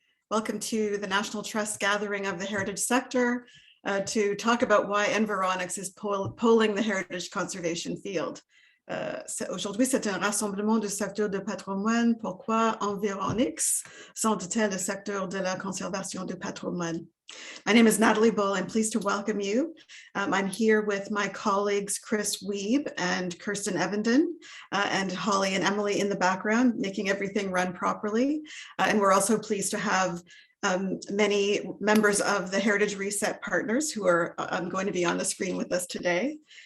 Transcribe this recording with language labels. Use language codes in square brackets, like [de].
[en] Welcome to the National Trust gathering of the heritage sector to talk about why Environics is polling the heritage conservation field. [fr] Aujourd'hui, c'est un rassemblement du secteur de patrimoine. Pourquoi Environics sonde-t-elle le secteur de la conservation du patrimoine? [en] My name is Natalie Bull. I'm pleased to welcome you. I'm here with my colleagues, Chris Wiebe and Kirsten Evenden, and Holly and Emily in the background, making everything run properly. And we're also pleased to have many members of the Heritage Reset partners who are going to be on the screen with us today.